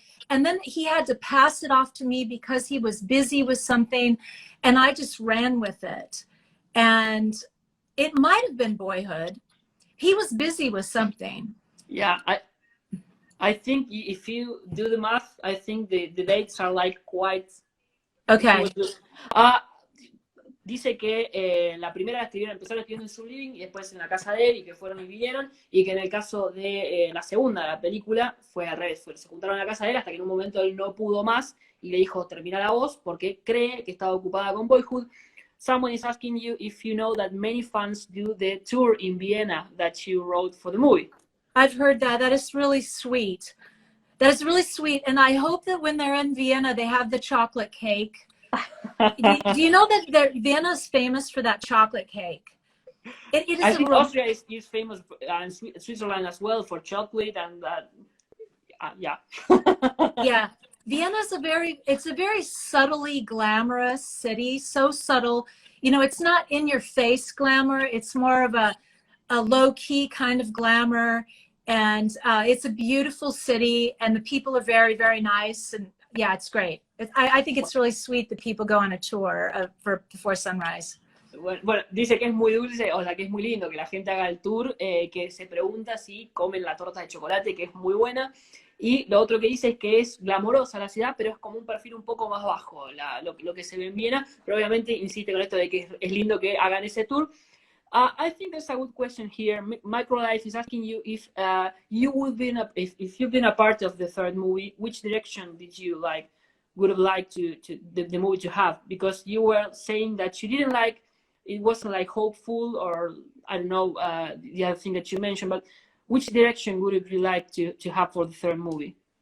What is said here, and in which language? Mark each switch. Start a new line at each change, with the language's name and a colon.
English: And then he had to pass it off to me because he was busy with something. And I just ran with it. And it might have been Boyhood. He was busy with something. Yeah, I think if you do the math, I think the dates are like quite... Okay.
Spanish: Dice que la primera empezaron escribiendo en su living y después en la casa de él, y que fueron y vinieron, y que en el caso de la segunda, la película, fue al revés, se juntaron en la casa de él hasta que en un momento él no pudo más y le dijo, termina la voz, porque cree que estaba ocupada con Boyhood.
English: Someone is asking you if you know that many fans do the tour in Vienna that you wrote for the movie. I've heard that. That is really sweet. That is really sweet. And I hope that when they're in Vienna, they have the chocolate cake. Do you know that Vienna is famous for that chocolate cake? It is. I think Austria is famous, and Switzerland as well, for chocolate, and yeah. Yeah, Vienna is it's a very subtly glamorous city. So subtle, you know. It's not in your face glamour. It's more of a low key kind of glamour, and it's a beautiful city, and the people are very, very nice, and yeah, it's great. I think it's really sweet that people go on a tour for Before Sunrise.
Spanish: Bueno, dice que es muy dulce, o sea, que es muy lindo que la gente haga el tour, que se pregunta si comen la torta de chocolate, que es muy buena. Y lo otro que dice es que es glamorosa la ciudad, pero es como un perfil un poco más bajo lo que se ve en Viena, pero obviamente insiste con esto de que es lindo que hagan ese tour.
English: I think there's a good question here. Microlife is asking you if if you've been a part of the third movie, which direction would have liked the movie to have? Because you were saying that you didn't like, it wasn't like hopeful, or I don't know the other thing that you mentioned, but which direction would you like to have for the third movie?